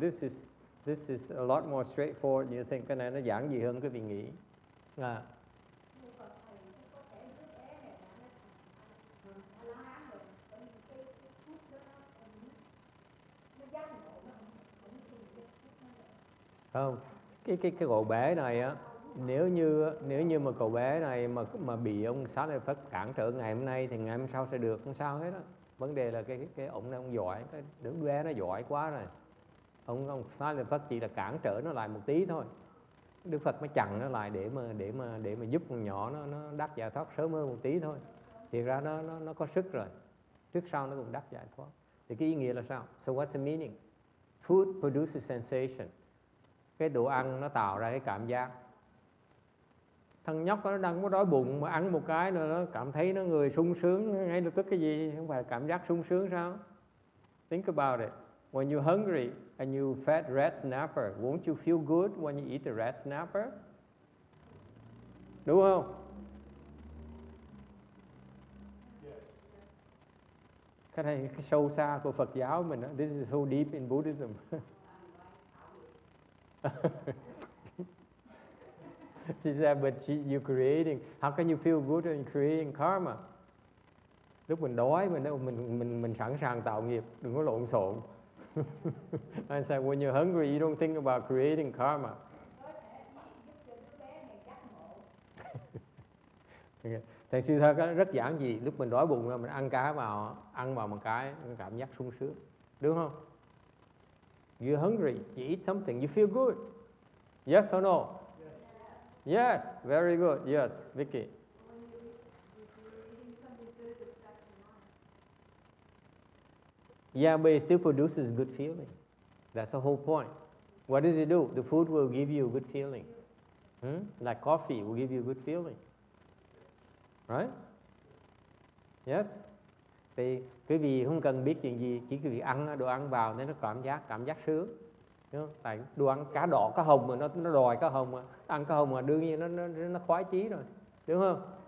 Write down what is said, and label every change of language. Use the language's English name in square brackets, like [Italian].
[English] This is a lot more straightforward. You think [Vietnamese] cái này nó giản dị hơn cái vị nghĩ. Không, cái cậu bé này á, nếu như mà cậu bé này mà bị ông Xá Lợi Phất cản trở ngày hôm nay thì ngày hôm sau sẽ được, không sao hết á. Vấn đề là cái ông này ông giỏi, cái đứa bé nó giỏi quá rồi. Ông Xá Lợi Phất chỉ là cản trở nó lại một tí thôi. Đức Phật mới chặn nó lại để mà giúp con nhỏ nó đắc giải thoát sớm hơn một tí thôi. Thì ra nó có sức rồi. Trước sau nó cũng đắc giải thoát. Thì cái ý nghĩa là sao? [English] So what's the meaning? Food produces sensation. [Vietnamese] Cái đồ ăn nó tạo ra cái cảm giác. Thằng nhóc nó đang có đói bụng mà ăn một cái rồi nó cảm thấy nó người sung sướng ngay lập tức. Cái gì? Không phải cảm giác sung sướng sao? [English] Think about it. When you're hungry and you fed red snapper, won't you feel good when you eat the red snapper? [Vietnamese] Đúng không? Cái này cái sâu xa của Phật giáo mình đó. [English] This is so deep in Buddhism. She said, but you're creating. How can you feel good in creating karma? [Vietnamese] Lúc mình đói mình sẵn sàng tạo nghiệp, đừng có lộn xộn. [English] I said, when you're hungry, you don't think about creating karma. [Vietnamese] Thầy sư thơ rất giản dị. Lúc mình đói bụng mình ăn vào một cái cảm giác sung sướng, đúng không? [English] You're hungry, you eat something, you feel good. Yes or no? Yes, very good. Yes, Vicky. Yeah, but it still produces good feeling. That's the whole point. What does it do? The food will give you a good feeling. Like coffee will give you a good feeling. Right? Yes? [Vietnamese] Thì cái vị không cần biết chuyện gì, chỉ cái vị ăn đồ ăn vào nên nó cảm giác sướng. Đúng không? Tại đồ ăn cá đỏ cá hồng mà nó đòi cá hồng mà ăn cá hồng mà đương nhiên nó khoái chí rồi, đúng không?